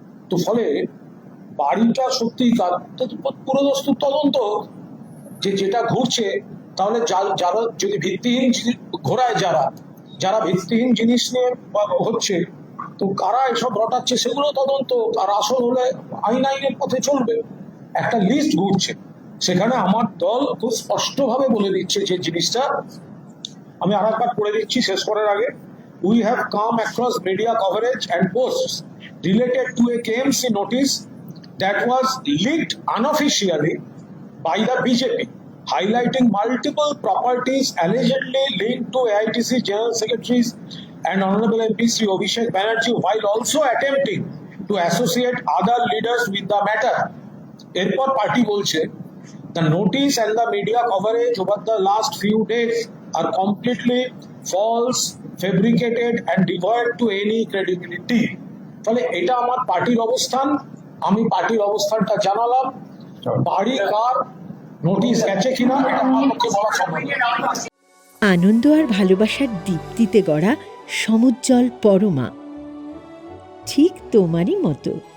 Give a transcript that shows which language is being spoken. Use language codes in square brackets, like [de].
[bn] তো ফলে বাড়িটা সত্যি পুরোদস্তুর তদন্ত যেটা ঘুরছে, তাহলে যারা যদি ভিত্তিহীন ঘোরায়, যারা ভিত্তিহীন জিনিস নিয়ে হচ্ছে, তো কারা এসব রটাচ্ছে সেগুলো তদন্ত, আর আসল হলে আইনের পথে চলবে। একটা লিস্ট ঘুরছে, সেখানে আমার দল খুব স্পষ্টভাবে বলে দিচ্ছে যে জিনিসটা, আমি আর একবার পড়ে দিচ্ছি শেষ করার আগে। [en] We have come across media coverage and posts related to a KMC notice that was leaked unofficially by the BJP, highlighting multiple properties allegedly linked to AITC General Secretaries and Honorable MP Sri Abhishek Banerjee, while also attempting to associate other leaders with the matter. [bn] এরপর party বলছে, [en] the notice and the media coverage over the last few days are completely false, fabricated and devoid to any credibility. [bn] ফলে এটা আমার পার্টির অবস্থান, আমি পার্টির অবস্থানটা জানালাম। বাড়ি কার নোটিশ গেছে কিনা এটা আমার পক্ষে বলা সম্ভব নয়। আনন্দ আর ভালোবাসার দীপ্তিতে গড়া সমুজ্জ্বল পরমা, ঠিক তোমারই মতো।